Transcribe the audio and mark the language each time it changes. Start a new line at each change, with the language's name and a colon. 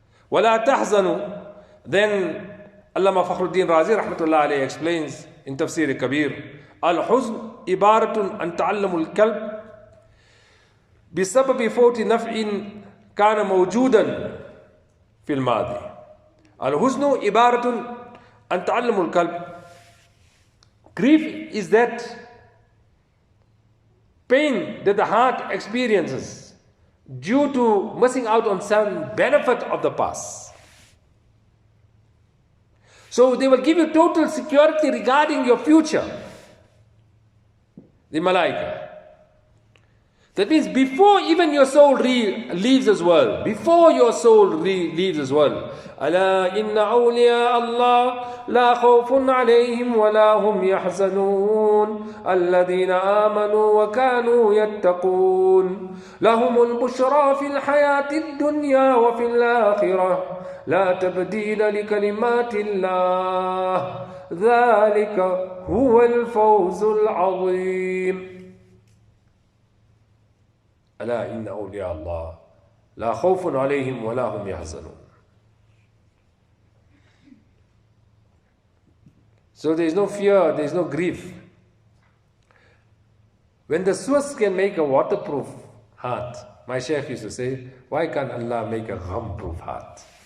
Arabic: Wala tahzanu.
English: Then Allama Fakhruddin Razi rahmatullah alayhi explains in Tafsir Kabir,
Arabic: Al-Huzn ibaratun an ta'allamul kalb بسبب فوت نفع كان موجودا في الماضي. الحزن عبارة عن تعلم القلب.
English: Grief is that pain that the heart experiences due to missing out on some benefit of the past. So they will give you total security regarding your future. The malaika. That means before even your soul leaves this world,
Arabic: before your soul leaves this world, ألا إن أولياء الله لا خوف عليهم ولا هم يحزنون الذين آمنوا وكانوا يتقون لهم البشرى في الحياة الدنيا وفي الآخرة لا تبديل لكلمات الله ذلك هو الفوز العظيم. ألا إن أولياء الله لا خوف عليهم ولا هم يحزنون.
English: So there is no fear, there is no grief. When the Swiss can make a waterproof heart, my Shaykh used to say, why can't Allah make a gham-proof heart?